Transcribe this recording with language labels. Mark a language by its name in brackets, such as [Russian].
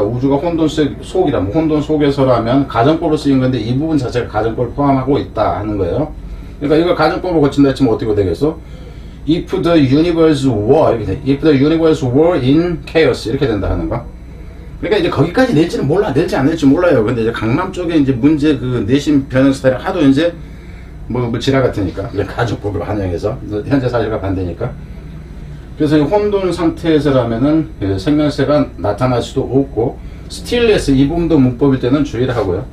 [Korean] 우주가 혼돈 속이라면 혼돈 속에서라면 가정법으로 쓰인 건데 이 부분 자체가 가정법을 포함하고 있다 하는 거예요. 그러니까 이걸 가정법으로 고친다 했으면 어떻게 되겠어? [English] If the universe were [Korean] 이렇게 돼. [English] If the universe were in chaos [Korean] 이렇게 된다 하는 거. 그러니까 이제 거기까지 낼지는 몰라, 낼지 안 낼지 몰라요. 근데 이제 강남 쪽에 이제 문제 내심 변형 스타일이 하도 이제 뭐 지라 같으니까 가정법을 반영해서 현재 사실과 반대니까. 그래서 혼돈 상태에서라면은 생명체가 나타날 수도 없고 스틸레스 이 부분도 문법일 때는 주의를 하고요.